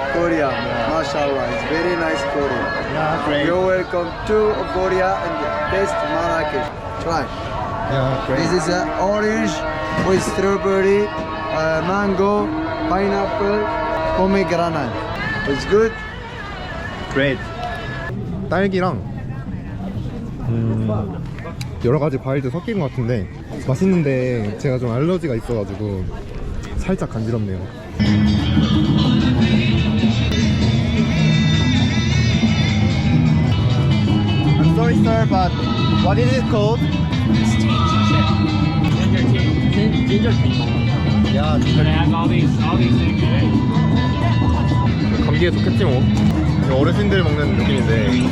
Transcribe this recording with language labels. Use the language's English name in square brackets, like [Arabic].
[English] Korea. MashaAllah. It's very nice Korea. Yeah, great. You're welcome to Korea and best Marrakesh. Try. Yeah, great. This is orange with strawberry, mango, pineapple, pomegranate. It's good. Great. [Korean] 딸기랑 여러 가지 과일들 섞인 것 같은데 맛있는데 제가 좀 알러지가 있어가지고 살짝 간지럽네요. [English] I'm sorry, sir, but what is it called? Ginger tea. [Korean] 야, [English] It has all these things in it. [Korean] 감기에 좋겠지 뭐. 이거 어르신들 먹는 느낌인데.